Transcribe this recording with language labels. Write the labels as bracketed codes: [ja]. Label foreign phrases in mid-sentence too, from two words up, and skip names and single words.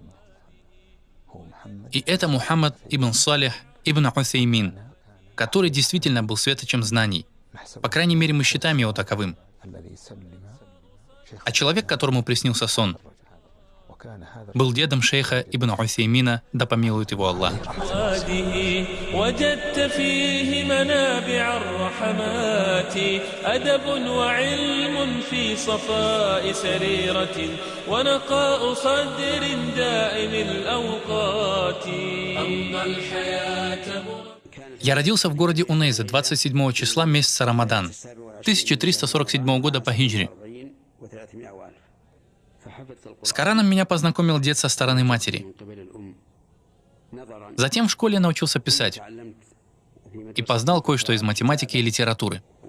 [ru] И это Мухаммад ибн Салих ибн Усеймин, который действительно был светочем знаний. По крайней мере, мы считаем его таковым. А человек, которому приснился сон, был дедом шейха ибн Усеймина, да помилует его Аллах. [ar] وجدت فيه منابع الرحمات أدب وعلم في صفاء سريرة ونقاء صدر دائم الأوقات. أما الحياة. [ru] Я родился в городе Унейза 27 числа месяца Рамадан 1347 года по хиджре. С Кораном меня познакомил дед со стороны матери. Затем в школе я научился писать и познал кое-что из математики и литературы.